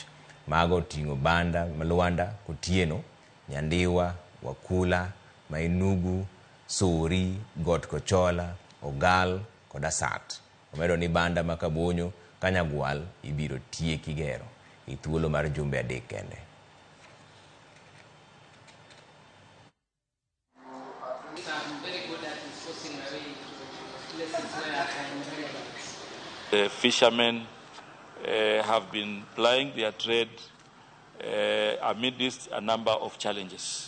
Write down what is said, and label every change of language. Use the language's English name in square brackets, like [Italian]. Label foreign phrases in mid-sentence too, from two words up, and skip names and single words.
[Luo (Kenya and Tanzania)] Mago ting'o banda, Malwanda, Kotieno, Nyandiwa, Wakula, Mainugu, Sori, Got Kochola, Ogal, kod Asat. Omedo ni banda makabonyo Kanyagwal ibiro tieki gero e thuolo mar jumbe 3 kende. [English] The fishermen have been plying their trade amidst a number of challenges.